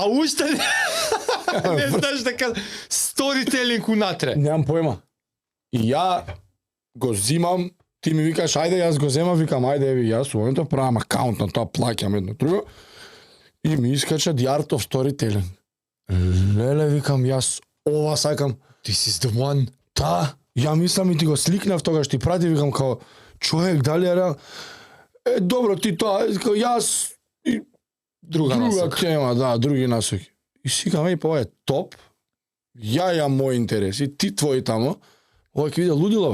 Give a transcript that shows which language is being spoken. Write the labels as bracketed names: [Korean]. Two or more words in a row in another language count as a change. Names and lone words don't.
[Macedonian] а уште не знаеш дека сторителинг унатре. Немам појма. И ја го зимам, ти ми викаш, ајде, јас го земам, викам, ајде, еви, јас у моментот правам акаунт на тоа, плаќам едно друго. И ми искача The Art of Storytelling. Леле, викам, јас ова сакам. [English] This is the one. [Macedonian] Та, ја мислам и ти го сликнав тогаш, ти прати, викам, као, човек, дали е реал? Добро, ти тоа, као, јас и Друга насока. тема, да, други насоки. И си викам, па ова е топ, ја мој интерес, и ти твој тамо, ова ќе биде лудило.